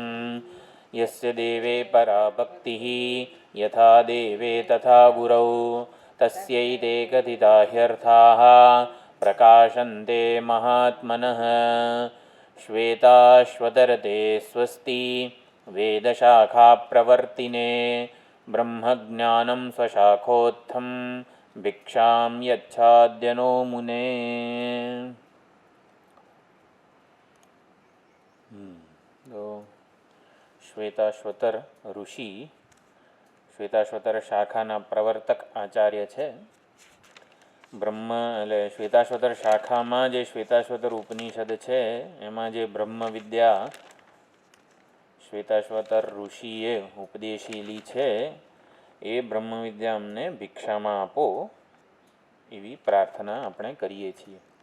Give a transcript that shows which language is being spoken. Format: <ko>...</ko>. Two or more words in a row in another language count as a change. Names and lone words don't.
<sa>यस्य देवे परा भक्तिः यथा देवे तथा गुरौ तस्यैते कथिता ह्यर्थाः प्रकाशन्ते महात्मनः। श्वेताश्वतरते स्वस्ति वेदशाखाप्रवर्तिने ब्रह्मज्ञानं स्वशाखोत्थं भिक्षां यच्छाद्यनो मुने।</sa> <gu>શ્વેતાશ્વતર ઋષિ શ્વેતાશ્વતર શાખાના પ્રવર્તક આચાર્ય છે. બ્રહ્મ એટલે શ્વેતાશ્વતર શાખામાં જે શ્વેતાશ્વતર ઉપનિષદ છે એમાં જે બ્રહ્મ વિદ્યા શ્વેતાશ્વતર ઋષિએ ઉપદેશેલી છે એ બ્રહ્મ વિદ્યા અમને ભિક્ષામાં આપો એવી પ્રાર્થના આપણે કરીએ છીએ.</gu>